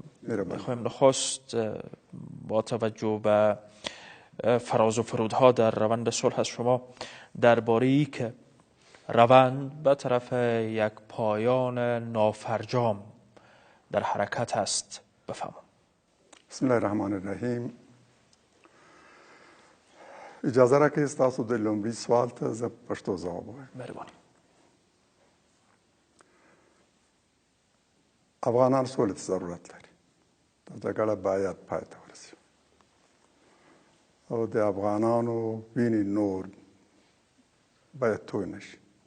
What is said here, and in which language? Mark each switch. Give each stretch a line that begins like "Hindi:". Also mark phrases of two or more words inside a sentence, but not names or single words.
Persian: میخوایم نخست با توجه به فراز و فرودها در روند صلح از شما درباره که روند به طرف یک پایان نافرجام در حرکت است بفهمم.
Arabic: بسم الله الرحمن الرحیم.
Pashto: اجازه را که تاسو د لومړي سوال ته زه پښتو ځواب وایم. مهرباني. افغانان سولې ته ضرورت لري. دا جګړه باید پای ته ورسي او د افغانانو وینې نور باید توی نشي.